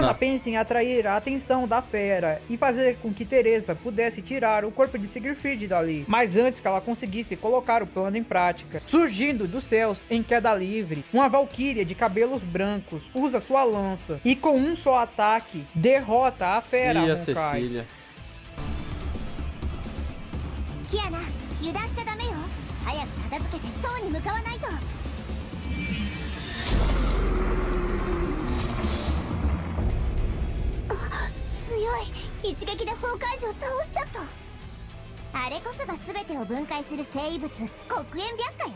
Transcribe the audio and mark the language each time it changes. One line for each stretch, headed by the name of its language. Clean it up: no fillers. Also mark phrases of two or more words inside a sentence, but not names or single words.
Portuguese: Kiana pensa em atrair a atenção da fera e fazer com que Teresa pudesse tirar o corpo de Siegfried dali, mas antes que ela conseguisse colocar o plano em prática, surgindo dos céus em queda livre, uma valquíria de cabelos brancos usa sua lança e com um só ataque derrota a fera E a Honkai. Cecília. Kiana,
Japanese: 油断しちゃダメよ。早く片付けて塔に向かわないと。あ、強い。一撃で崩壊城倒しちゃった。あれこそが全てを分解する生異物、黒煙白化よ。